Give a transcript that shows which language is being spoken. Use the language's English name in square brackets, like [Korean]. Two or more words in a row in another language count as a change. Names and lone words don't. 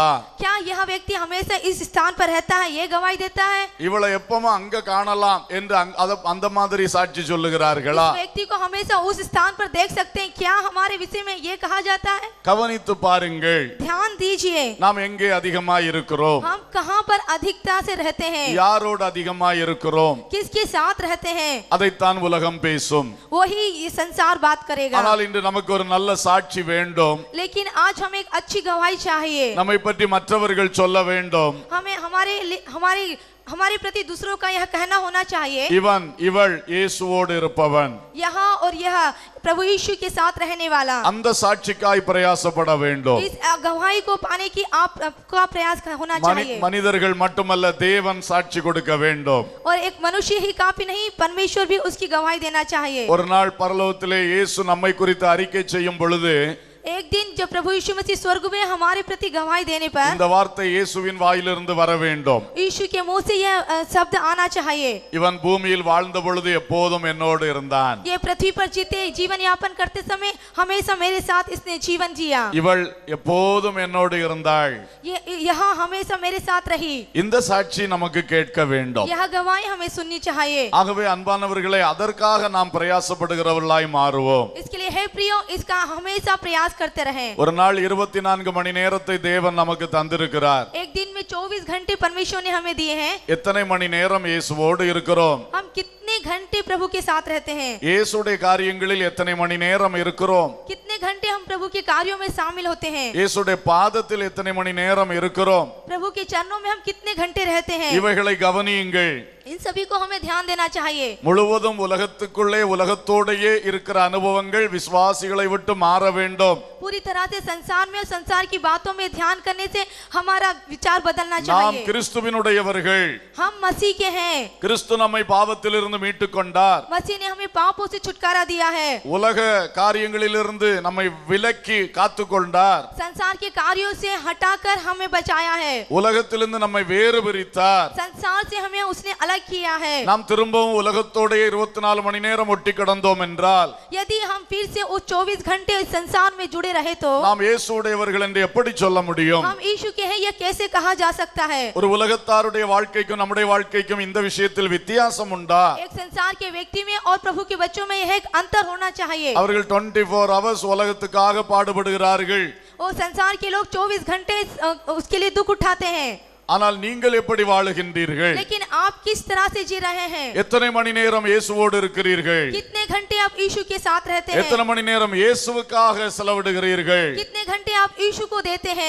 [Hindi] क्या यह व्यक्ति हमेशा इस स्थान पर रहता है, ये गवाही देता है? [Tamil] இவளை எப்பவும் அங்க காணலாம் என்று அந்த மாதிரி சாட்சி சொல்லுகிறார்களா? [Hindi] इस व्यक्ति को हमेशा उस स्थान पर देख सकते हैं, क्या हमारे विषय में ये कहा जाता है? [Tamil] கவனித்து பாருங்கள். [Hindi] ध्यान दीजिए, [Tamil] நாம் எங்கே அதிகமாய் இருக்கிறோம்? [Hindi] हम कहाँ पर अधिकता से रहते हैं, [Tamil] யாரோடு அதிகமாய் இருக்கிறோம்? [Hindi] किसके साथ रहते हैं, [Tamil] அதைத்தான் உலகம் பேசும். [Hindi] वही ये संसार बात करेगा. [Tamil] ஆனால் இன்று நமக்கு ஒரு நல்ல சாட்சி வேண்டும். [Hindi] लेकिन आज हमें एक अच्छी गवाही चाहिए. [Tamil] நம்மை பற்றி மற்றவர்கள் சொல்ல வேண்டும். [Hindi] हमें हमारे प्रति दूसरों का यह कहना होना चाहिए, [Tamil] இவள் இயேசுவோடு இருப்பவன். [Hindi] यहाँ और यह प्रभु यीशु के साथ रहने वाला. [Tamil] அந்த சாட்சிக்காய் பிரயாசப்பட வேண்டும். [Hindi] इस गवाही को पाने की आपका प्रयास होना चाहिए. [Tamil] மனிதர்கள் மட்டுமல்ல, தேவன் சாட்சி கொடுக்க வேண்டும். [Hindi] और एक मनुष्य ही काफी नहीं, परमेश्वर भी उसकी गवाही देना चाहिए. [Tamil] ஒரு நாள் பரலோகத்திலே இயேசு நம்மை குறித்து அறிக்கை செய்யும் பொழுது [Hindi] एक दिन जब प्रभु यीशु मसीह स्वर्ग में हमारे प्रति गवाही देने पर [Tamil] இந்த வார்த்தை இயேசுவின் வாயிலிருந்து வர வேண்டும். [Hindi] यीशु के मुंह से यह शब्द आना चाहिए, [Tamil] இவன் பூமியில் வாழ்ந்த பொழுது எப்போதும் என்னோடு இருந்தான். [Hindi] ये पृथ्वी पर जीते जीवन यापन करते समय हमेशा मेरे साथ इसने जीवन जिया. [Tamil] இவள் எப்போதும் என்னோடு இருந்தாள். [Hindi] ये यहाँ हमेशा मेरे साथ रही. [Tamil] இந்த சாட்சி நமக்கு கேட்க வேண்டும். [Hindi] यह गवाही हमें सुननी चाहिए. [Tamil] ஆகவே அன்பானவர்களே, அதற்காக நாம் பிரயாசப்படுகிறவர்களாய் மாறுவோம். [Hindi] इसके लिए हे प्रियो, इसका हमेशा प्रयास करते रहें. [Tamil] ஒரு நாள் 24 மணி நேரத்தை தேவன் நமக்கு தந்திருக்கிறார். [Hindi] एक दिन में 24 घंटे परमेश्वर ने हमें दिए हैं. [Tamil] எத்தனை மணி நேரம் இயேசுவோடு இருக்கிறோம்? [Hindi] हम कितने घंटे प्रभु के साथ रहते हैं? [Tamil] இயேசுடைய காரியங்களில் எத்தனை மணி நேரம் இருக்கிறோம்? [Hindi] कितने घंटे हम प्रभु के कार्यों में शामिल होते हैं? [Tamil] இயேசுடைய பாதத்தில் எத்தனை மணி நேரம் இருக்கிறோம்? [Hindi] प्रभु के चरणों में हम कितने घंटे रहते हैं? [Tamil] இவைகளை கவனியுங்கள். [Hindi] इन सभी को हमें ध्यान देना चाहिए. [Tamil] முழுவதும் உலகத்துக்குள்ளே உலகத்தோடையே இருக்கிற அனுபவங்கள் விசுவாசிகளை விட்டு மாற வேண்டும். [Hindi] पूरी तरह से संसार में और संसार की बातों में ध्यान करने से हमारा विचार बदलना [Tamil] நாம் [Hindi] चाहिए. [Tamil] கிறிஸ்துவினுடையவர்கள். [Hindi] हम मसीह के हैं. [Tamil] கிறிஸ்து நம்மை பாவத்திலிருந்து மீட்டுக் கொண்டார். [Hindi] मसीह ने हमें पापों से छुटकारा दिया है. [Tamil] உலக காரியங்களிலிருந்து நம்மை விலக்கி காத்துக் கொண்டார். [Hindi] संसार के कार्यों से हटाकर हमें बचाया है. [Tamil] உலகத்திலிருந்து நம்மை வேறு பிரித்தார். [Hindi] संसार से हमें उसने अलग किया है. [Tamil] நாம் திரும்பவும் உலகத்தோடே 24 மணி நேரம் ஒட்டி கிடந்தோம் என்றால், [Hindi] यदि हम फिर से उस 24 घंटे इस संसार में जुड़े रहे तो [Tamil] நாம் இயேசுவுடையவர்கள் என்று எப்படி சொல்ல முடியும்? [Hindi] हम यीशु के हैं, यह कैसे कहा जा सकता है? [Tamil] ஒரு உலகத்தாருடைய வாழ்க்கைக்கும் நம்முடைய வாழ்க்கைக்கும் இந்த விஷயத்தில் வித்தியாசம் உண்டா? [Hindi] एक संसार के व्यक्ति में और प्रभु के बच्चों में यह एक अंतर होना चाहिए. [Tamil] அவர்கள் 24 hours உலகத்துக்காக பாடுபடுகிறார்கள். [Hindi] और संसार के लोग 24 घंटे उसके लिए दुख उठाते हैं. [Tamil] ஆனால் நீங்கள் எப்படி வாழுகின்றீர்கள்? [Hindi] लेकिन आप किस तरह से जी रहे हैं? [Tamil] எத்தனை மணி நேரம் இயேசுவோடு இருக்கிறீர்கள்? [Hindi] कितने घंटे आप यीशु के साथ रहते हैं? [Tamil] எத்தனை மணி நேரம் இயேசுவுக்காக செலவிடுகிறீர்கள்? [Hindi] कितने घंटे आप यीशु को देते हैं?